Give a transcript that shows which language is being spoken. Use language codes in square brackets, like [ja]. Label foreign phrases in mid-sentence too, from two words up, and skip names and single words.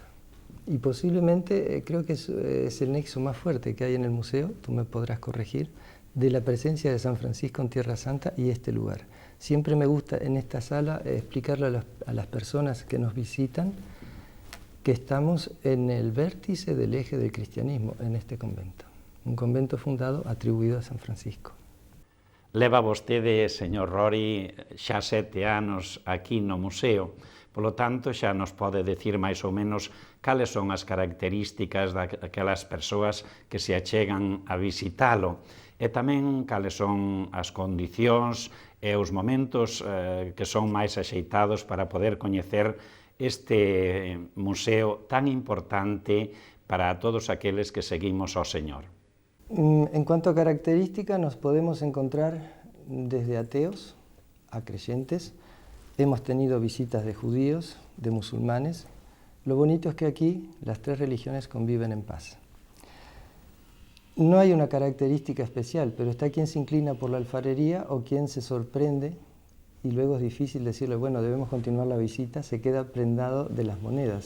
[es] Y posiblemente creo que es el nexo más fuerte que hay en el museo, tú me podrás corregir, de la presencia de San Francisco en Tierra Santa y este lugar. Siempre me gusta en esta sala explicarle a las personas que nos visitan que estamos en el vértice del eje del cristianismo en este convento. Un convento fundado atribuido a San Francisco. [gl] Leva vostede, señor Rory, xa 7 anos aquí no museo, polo tanto xa nos pode decir máis ou menos cales son as características daquelas persoas que se achegan a visitalo e tamén cales son as condicións e os momentos que son máis axeitados para poder coñecer este museo tan importante para todos aqueles que seguimos ao Señor. [es] En cuanto a características, nos podemos encontrar desde ateos a creyentes. Hemos tenido visitas de judíos, de musulmanes. Lo bonito es que aquí las tres religiones conviven en paz. No hay una característica especial, pero está quien se inclina por la alfarería o quien se sorprende y luego es difícil decirle, bueno, debemos continuar la visita, se queda prendado de las monedas.